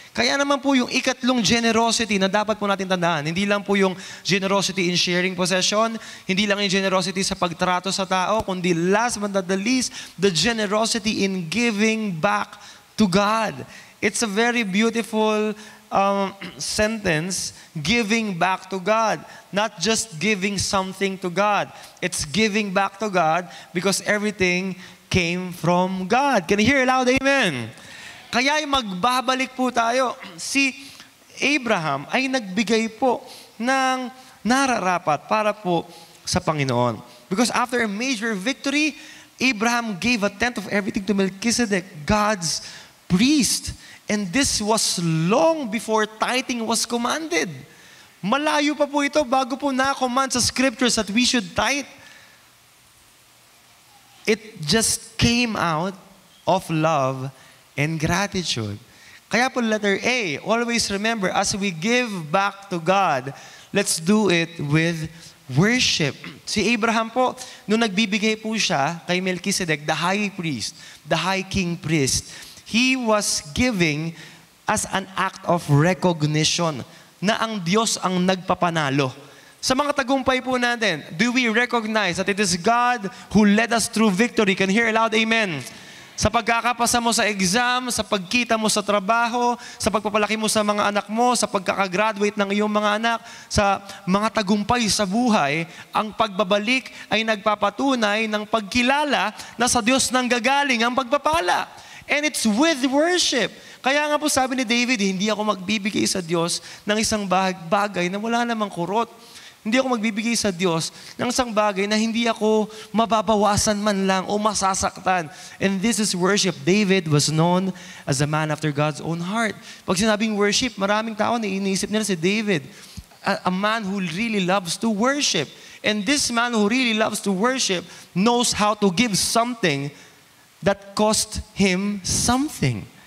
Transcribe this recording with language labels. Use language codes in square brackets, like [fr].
[tl] Kaya naman po yung ikatlong generosity na dapat po natin tandaan, hindi lang po yung [en] generosity in sharing possession, [tl] hindi lang yung generosity sa pagtrato sa tao, kundi [en] last but not the least, the generosity in giving back to God. It's a very beautiful sentence, giving back to God. Not just giving something to God. It's giving back to God because everything came from God. Can you hear loud? Amen. [tl] Kaya magbabalik po tayo. Si Abraham ay nagbigay po ng nararapat para po sa Panginoon. [en] Because after a major victory, Abraham gave a tenth of everything to Melchizedek, God's priest. And this was long before tithing was commanded. [tl] Malayo pa po ito bago po na-command sa scriptures [en] that we should tithe. It just came out of love and gratitude. [tl] Kaya po [en] letter A, always remember, as we give back to God, let's do it with worship. [tl] Si Abraham po, nung nagbibigay po siya kay Melchizedek, [en] the high priest, the high king priest, he was giving as an act of recognition [tl] na ang Diyos ang nagpapanalo. Sa mga tagumpay po natin, [en] do we recognize that it is God who led us through victory? Can you hear loud amen? [tl] Sa pagkakapasa mo sa exam, sa pagkita mo sa trabaho, sa pagpapalaki mo sa mga anak mo, sa pagkakagraduate ng iyong mga anak, sa mga tagumpay sa buhay, ang pagbabalik ay nagpapatunay ng pagkilala na sa Diyos nang gagaling ang pagpapala. [en] And it's with worship. [tl] Kaya nga po sabi ni David, hindi ako magbibigay sa Diyos ng isang bagay na wala namang kurot. Hindi ako magbibigay sa Diyos ng isang bagay na hindi ako mababawasan man lang o masasaktan. [en] And this is worship. David was known as a man after God's own heart. [tl] Pag sinabing worship, maraming tao na iniisip nila si David. [en] A man who really loves to worship. And this man who really loves to worship knows how to give something that cost him something.